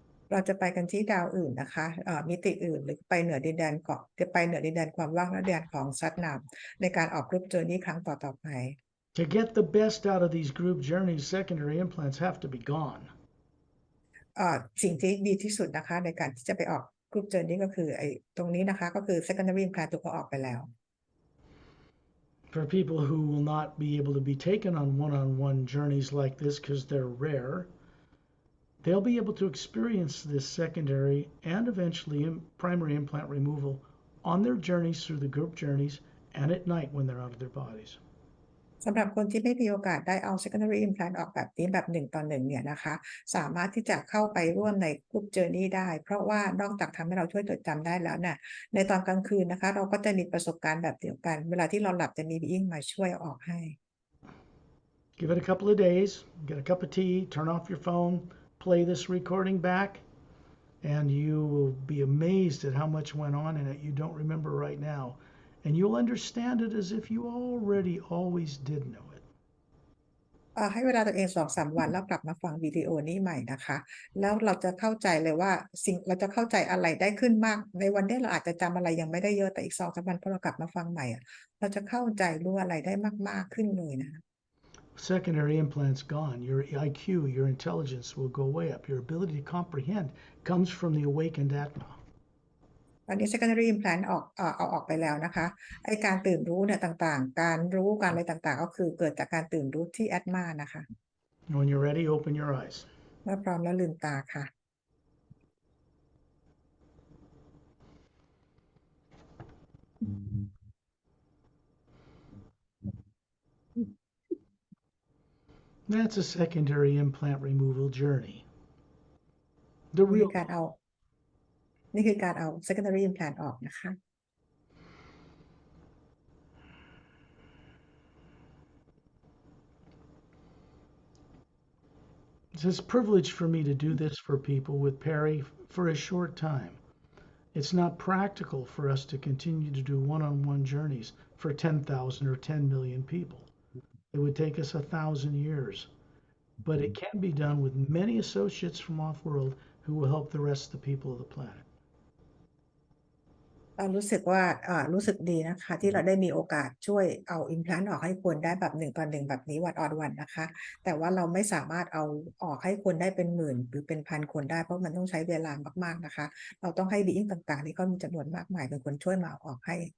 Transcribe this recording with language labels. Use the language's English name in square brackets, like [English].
[Thai] เราจะไปกันที่ดาวอื่นนะคะมิติอื่นหรือไปเหนือดินแดนเกาะจะไปเหนือดินแดนความว่างและดินแดนของซัดนามในการออกกรุ๊ปเจอร์นี่ครั้งต่อไป [English] To get the best out of these group journeys, secondary implants have to be gone. [Thai] สิ่งที่ดีที่สุดนะคะในการที่จะไปออกกรุ๊ปเจอร์นี่ก็คือไอ้ตรงนี้นะคะก็คือ secondary implant ถูกเอาออกไปแล้ว [English] For people who will not be able to be taken on one-on-one journeys like this because they're rare, they'll be able to experience this secondary and eventually primary implant removal on their journeys through the group journeys and at night when they're out of their bodies. [Thai] สำหรับคนที่ไม่มีโอกาสได้เอา secondary implant ออกแบบนี้แบบ1 ต่อ 1เนี่ยนะคะสามารถที่จะเข้าไปร่วมในกรุ๊ปเจอร์นี่ได้เพราะว่านอกจากทำให้เราช่วยจดจำได้แล้วเนี่ยในตอนกลางคืนนะคะเราก็จะมีประสบการณ์แบบเดียวกันเวลาที่เราหลับจะมีบีอิงมาช่วยออกให้ [English] Give it a couple of days, get a cup of tea, turn off your phone, play this recording back, and you will be amazed at how much went on in it you don't remember right now. And you'll understand it as if you already always did know it. [Thai] ให้เวลาตัวเอง2-3 วันแล้วกลับมาฟังวิดีโอนี้ใหม่นะคะแล้วเราจะเข้าใจเลยว่าเราจะเข้าใจอะไรได้ขึ้นมากในวันนี้เราอาจจะจำอะไรยังไม่ได้เยอะแต่อีก2-3 วันพอเรากลับมาฟังใหม่เราจะเข้าใจรู้อะไรได้มากๆขึ้นเลยนะ [English] Secondary implants gone, your IQ, your intelligence will go way up. Your ability to comprehend comes from the awakened Atma. [Thai] ตอนนี้ secondary implant เอาออกไปแล้วนะคะไอการตื่นรู้เนี่ยต่างๆการรู้การอะไรต่างๆก็คือเกิดจากการตื่นรู้ที่ Atma นะคะ [English] When you're ready, open your eyes. [Thai] เมื่อพร้อมแล้วลืมตาค่ะ [English] That's a secondary implant removal journey. The [Thai] มี [English] real [Thai] การเอา นี่คือการเอา secondary implant ออกนะคะ [English] It's a privilege for me to do this for people with Perry for a short time. It's not practical for us to continue to do one-on-one journeys for 10,000 or 10 million people. It would take us 1,000 years. But it can be done with many associates from off-world who will help the rest of the people of the planet. [Thai] รู้สึกว่ารู้สึกดีนะคะที่เราได้มีโอกาสช่วยเอา implant ออกให้คนได้แบบ1 ต่อ 1แบบนี้วันออนวันนะคะแต่ว่าเราไม่สามารถเอาออกให้คนได้เป็นหมื่นหรือเป็นพันคนได้เพราะมันต้องใช้เวลามากๆนะคะเราต้องให้ being ต่างๆที่เขามีจำนวนมากมายเป็นคนช่วยมาออกให้